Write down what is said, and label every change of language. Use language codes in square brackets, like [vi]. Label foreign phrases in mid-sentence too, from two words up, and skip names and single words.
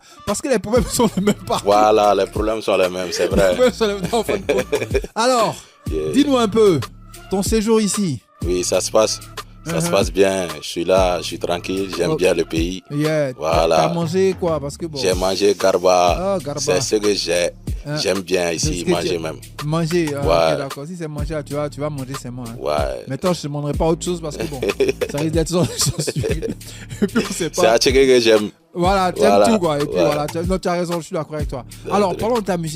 [fr] Parce que les problèmes sont les mêmes partout. Voilà, les problèmes sont les mêmes, c'est vrai. Alors, dis-nous un peu, ton séjour ici. Oui, ça se passe. Ça se passe bien. Je suis là, je suis tranquille. J'aime bien le pays. Yeah. Voilà. T'as mangé quoi? Parce que bon. J'ai mangé garba. Ah, garba. C'est ce que j'aime bien ici, manger même. Manger, ouais. Okay, d'accord. Si c'est manger, tu vas manger seulement. Hein. Ouais. Maintenant, je ne demanderai pas autre chose parce que bon, ça risque d'être stupides. Et puis on sait pas. C'est un truc que j'aime. Voilà, t'aimes tout quoi. Et puis voilà, tu as raison, je suis d'accord avec toi. Alors, parlons de ta musique.